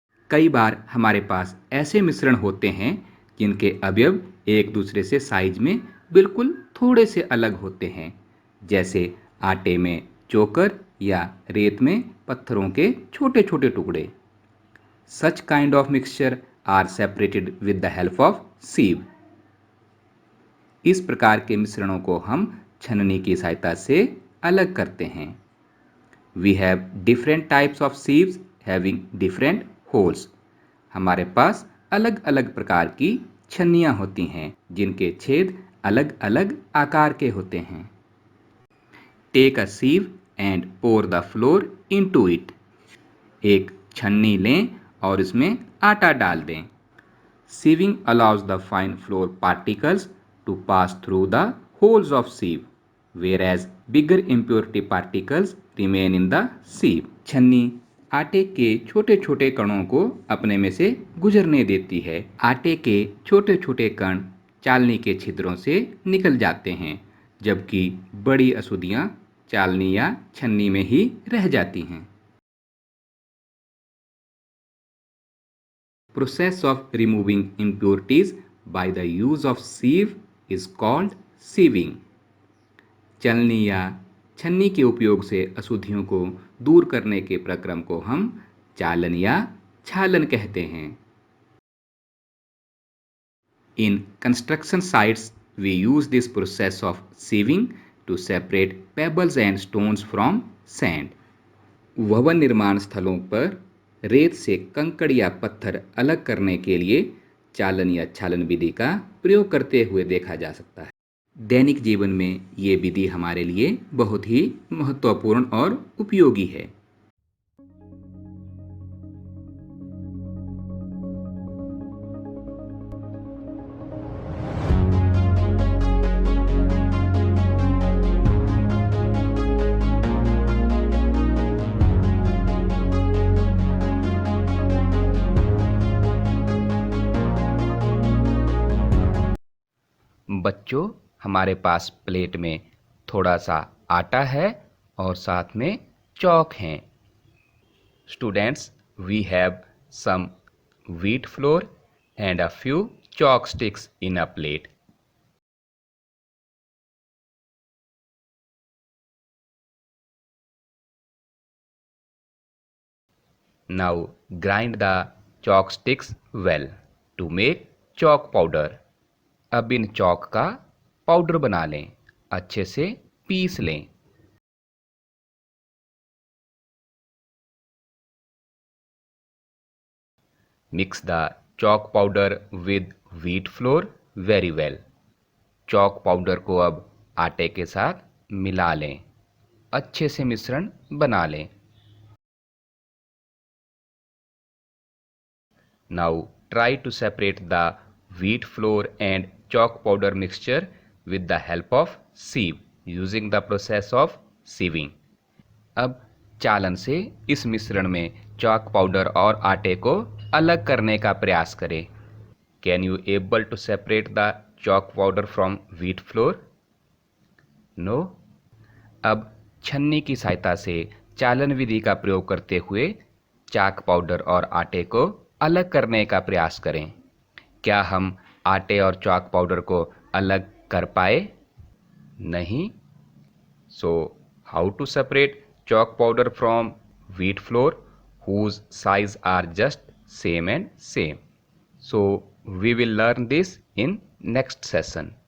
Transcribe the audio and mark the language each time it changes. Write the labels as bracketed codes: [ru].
[hi] कई बार हमारे पास ऐसे मिश्रण होते हैं जिनके अवयव एक दूसरे से साइज में बिल्कुल थोड़े से अलग होते हैं, जैसे आटे में चोकर या रेत में पत्थरों के छोटे छोटे टुकड़े। [en] Such kind of mixture are separated with the help of sieve. [hi] इस प्रकार के मिश्रणों को हम छन्नी की सहायता से अलग करते हैं। [en] We have different types of sieves having different holes. [hi] हमारे पास अलग अलग प्रकार की छन्नियां होती हैं जिनके छेद अलग अलग आकार के होते हैं। [en] Take a sieve and pour the flour into it. [hi] एक छन्नी लें और इसमें आटा डाल दें। [en] Sieving allows the fine flour particles to pass through the holes of sieve, whereas bigger impurity particles remain in the sieve. [hi] छन्नी आटे के छोटे छोटे कणों को अपने में से गुजरने देती है। आटे के छोटे छोटे कण चालनी के छिद्रों से निकल जाते हैं, जबकि बड़ी अशुद्धियां चालनी या छन्नी में ही रह जाती हैं। [en] process of removing impurities by the use of sieve is called sieving. [hi] चलनी या छन्नी के उपयोग से अशुद्धियों को दूर करने के प्रक्रम को हम चालन या छालन कहते हैं. [en] In construction sites, we use this process of sieving to separate pebbles and stones from sand. [hi] भवन निर्माण स्थलों पर रेत से कंकड़ या पत्थर अलग करने के लिए चालन या छालन विधि का प्रयोग करते हुए देखा जा सकता है. दैनिक जीवन में ये विधि हमारे लिए बहुत ही महत्वपूर्ण और उपयोगी है. बच्चों, हमारे पास प्लेट में थोड़ा सा आटा है और साथ में चॉक हैं. [en] Students, we have some wheat flour and a few chalk sticks in a plate. Now grind the chalk sticks well to make chalk powder. [hi] अब इन चॉक का पाउडर बना लें, अच्छे से पीस लें. [en] Mix the chalk powder with wheat flour very well. [hi] Chalk powder को अब आटे के साथ मिला लें, अच्छे से मिश्रण बना लें. [en] Now try to separate the wheat flour and chalk powder mixture with the help of sieve using the process of sieving. [hi] अब चालन से इस मिश्रण में चॉक पाउडर और आटे को अलग करने का प्रयास करें. [en] Can you able to separate the chalk powder from wheat flour? No. [hi] अब छन्नी की सहायता से चालन विधि का प्रयोग करते हुए चाक पाउडर और आटे को अलग करने का प्रयास करें. क्या हम आटे और चॉक पाउडर को अलग कर पाए? नहीं. [en] So, how to separate chalk powder from wheat flour whose size are just same and same? So, we will learn this in next session.